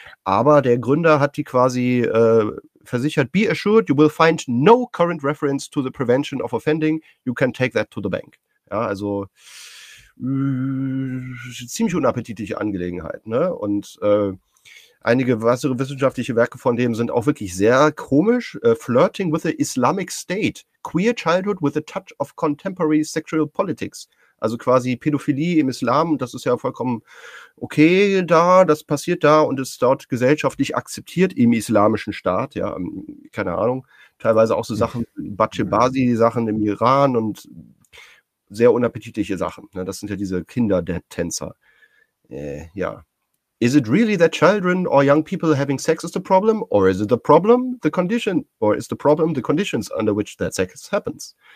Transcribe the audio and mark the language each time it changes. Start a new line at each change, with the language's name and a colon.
German: Aber der Gründer hat die quasi versichert,
English: be assured, you will find no current reference to the prevention of offending. You can take that to the bank.
German: Ja, also ziemlich unappetitliche Angelegenheit. Ne? Und einige weitere wissenschaftliche Werke von dem sind auch wirklich sehr komisch.
English: Flirting with the Islamic State. Queer Childhood with a Touch of Contemporary Sexual Politics.
German: Also quasi Pädophilie im Islam, das ist ja vollkommen okay da, das passiert da und ist dort gesellschaftlich akzeptiert im islamischen Staat, ja, keine Ahnung. Teilweise auch so Sachen, Bacebazi-Sachen im Iran und sehr unappetitliche Sachen. Ne? Das sind ja diese Kinder-Tänzer.
English: Is it really that children or young people having sex is the problem? Or is it the problem, the condition? Or is the problem the conditions under which that sex happens?